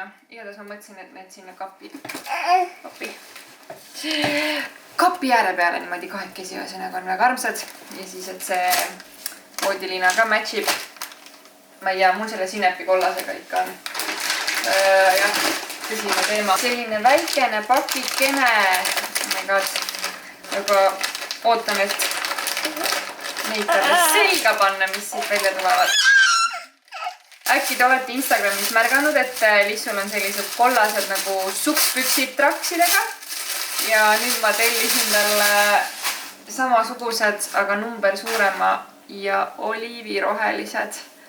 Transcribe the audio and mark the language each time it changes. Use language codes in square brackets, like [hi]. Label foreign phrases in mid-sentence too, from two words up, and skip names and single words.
[et] Igatahes ma mõtlesin, et need sinna kapi ääre peale niimoodi kahekesi ühesõnaga on väga armsad. Ja siis, et see voodiliina ka matchib. Ma ei tea, mul selle sinepi kollasega ikka on. Jah, tõsine teema. Selline väikene pakikene. [en] Oh my god. [et] Aga ootan, et neid talle selga panna, mis siit välja tulevad. Äkki te olete Instagramis märganud, et Lissul on sellised kollased nagu sukkpüksid traksidega. Ja nüüd ma tellisin talle samasugused, aga number suurema ja oliivirohelised.